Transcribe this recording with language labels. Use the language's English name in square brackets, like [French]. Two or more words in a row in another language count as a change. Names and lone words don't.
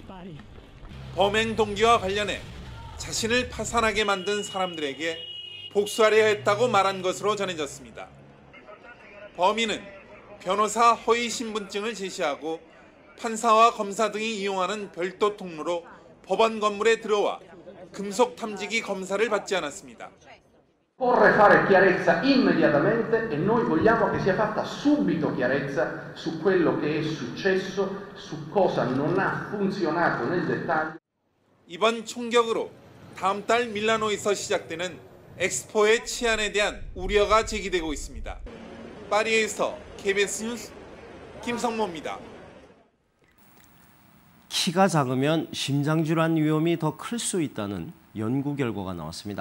[Korean] 범행 동기와 관련해 자신을 파산하게 만든 사람들에게 복수하려 했다고 말한 것으로 전해졌습니다. 범인은 변호사 허위 신분증을 제시하고 판사와 검사 등이 이용하는 별도 통로로 법원 건물에 들어와 금속 탐지기 검사를 받지 않았습니다. [Italian] Occorre fare chiarezza immediatamente e noi vogliamo che sia fatta subito chiarezza su quello che è successo, su cosa non ha funzionato nel dettaglio. [Korean] 이번 총격으로 다음 달 밀라노에서 시작되는 엑스포의 치안에 대한 우려가 제기되고 있습니다. 파리에서 KBS 뉴스 김성모입니다. 키가 작으면 심장질환 위험이 더 클 수 있다는 연구 결과가 나왔습니다.